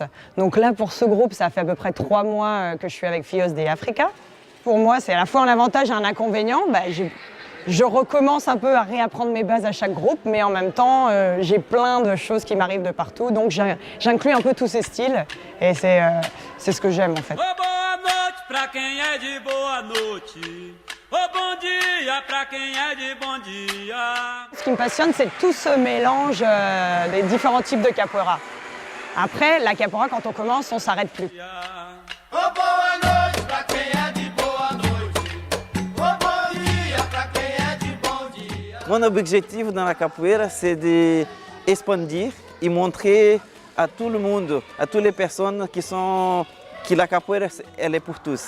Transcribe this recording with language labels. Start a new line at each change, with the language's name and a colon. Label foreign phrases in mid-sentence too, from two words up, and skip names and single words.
French: Donc là, pour ce groupe, ça fait à peu près 3 mois que je suis avec Philos Africa. Pour moi, c'est à la fois un avantage et un inconvénient. Je recommence un peu à réapprendre mes bases à chaque groupe, mais en même temps, j'ai plein de choses qui m'arrivent de partout. Donc j'inclus un peu tous ces styles et c'est ce que j'aime en fait.
Portuguese: pra quem é de boa noite. Oh, bon dia pra quem é de bon dia.
French: Ce qui me passionne, c'est tout ce mélange des différents types de capoeira. Après, la capoeira, quand on commence, on ne s'arrête plus.
Portuguese: Oh, boa noite pra quem é de boa noite. Oh, bon dia pra quem é de bon dia.
French: Mon objectif dans la capoeira, c'est d'expandir et montrer à tout le monde, à toutes les personnes que la capoeira, elle est pour tous.